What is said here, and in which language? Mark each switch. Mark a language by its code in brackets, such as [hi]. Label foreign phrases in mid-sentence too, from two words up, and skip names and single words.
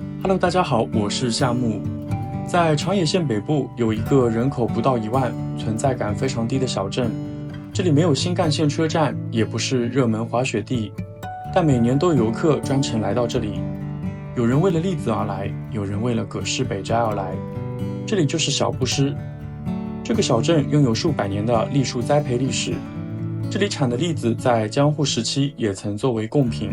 [zh] Hello， 大家好，我是夏木。在长野縣北部有一个人口不到1萬、存在感非常低的小鎮，這裡沒有新幹線車站，也不是熱門滑雪地，但每年都有遊客專程來到這裡。有人為了栗子而來，有人為了葛飾北齋而來。這裡就是小布施。這個小鎮擁有數百年的栗樹栽培歷史，這裡產的栗子在江戶時期也曾作為貢品。